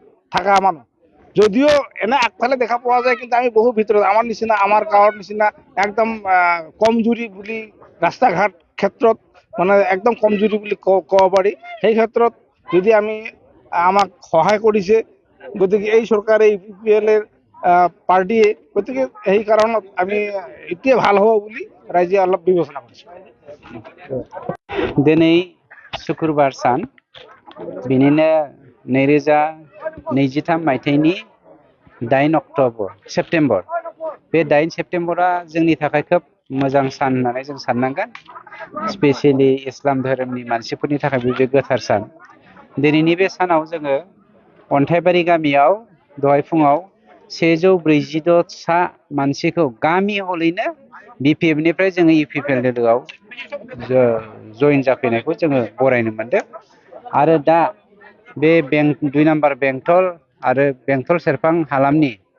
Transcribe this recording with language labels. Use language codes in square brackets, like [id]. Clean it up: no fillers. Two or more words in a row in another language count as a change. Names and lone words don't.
[as] থকা মানুহ যদিও এনে আগফালে দেখা পোৱা যায় কিন্তু আমি বহু ভিতৰত আমাৰ নিচিনা আমাৰ গাঁৱৰ নিচিনা একদম কমজুৰি বুলি ৰাস্তা ঘাট ক্ষেত্ৰত মানে একদম কমজুৰি বুলি ক'ব পাৰি সেই ক্ষেত্ৰত যদি আমি আমাক সহায় কৰিছে গতিকে এই চৰকাৰে ইউপিএলৰ পাৰ্টিয়ে গতিকে সেই কাৰণত আমি এতিয়া ভাল হ'ব বুলি ৰাইজে অলপ বিবেচনা কৰিছে। [brx] दिनै शुक्रबार सान बिनिनो 2023 मायथाइनि 8 सेप्टेम्बर बे 8 सेप्टेम्बरा जोंनि थाखाय खोब मोजां सान होननानै जों साननांगोन स्पेशली इस्लाम धोरोमनि मानसिफोरनि थाखाय बे गोथार सान दिनैनि बे सानाव जोङो अन्थाइबारि गामियाव दहाय फुङाव 146 सा मानसिखौ गामि हलैनो बिपिएफनिफ्राय जोङो इउपिपिएल दोलोआव जइन जाफैनायखौ जोङो बरायनो मोनदों आरो दा बे 2 नाम्बार बेंटल आरो बेंटल सेरफां हालामनि